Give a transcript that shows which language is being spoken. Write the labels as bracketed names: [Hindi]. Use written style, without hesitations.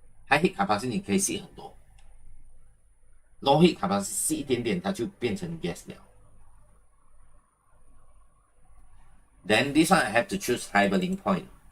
[English] High heat capacity [Chinese] 你可以吸很多。 [English] Low heat capacity [Chinese] 吸一点点，它就变成 gas 了。 [English] Then this one I have to choose high boiling point.